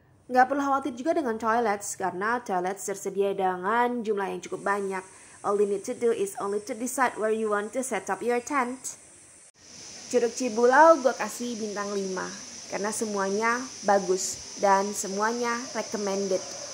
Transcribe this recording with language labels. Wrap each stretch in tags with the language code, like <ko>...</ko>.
<id>Nggak perlu khawatir juga dengan toilets, karena toilets tersedia dengan jumlah yang cukup banyak.</id> <en>All you need to do is only to decide where you want to set up your tent.</en> <id>Curug Cibulau gue kasih bintang 5, karena semuanya bagus dan semuanya recommended.</id>